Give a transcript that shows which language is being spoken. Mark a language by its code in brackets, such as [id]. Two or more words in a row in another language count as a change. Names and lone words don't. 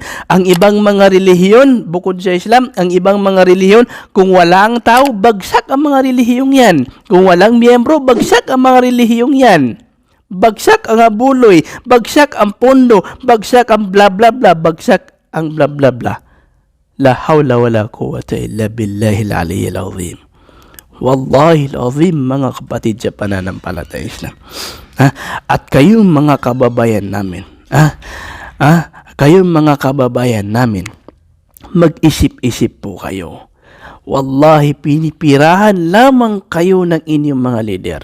[tl] Ang ibang mga relihiyon, bukod sa Islam, ang ibang mga relihiyon, kung walang tao, bagsak ang mga relihiyong yan. Kung walang miyembro, bagsak ang mga relihiyong yan. Bagsak ang abuloy, bagsak ang pondo, bagsak ang bla bla bla, bagsak ang bla bla bla. [ar] لا حول ولا قوة إلا بالله العلي العظيم. والله العظيم [tl] mga kapatid sa pananampalatayang Islam. At kayong mga kababayan namin, kayong mga kababayan namin, mag-isip-isip po kayo. Wallahi, pinipirahan lamang kayo ng inyong mga leader.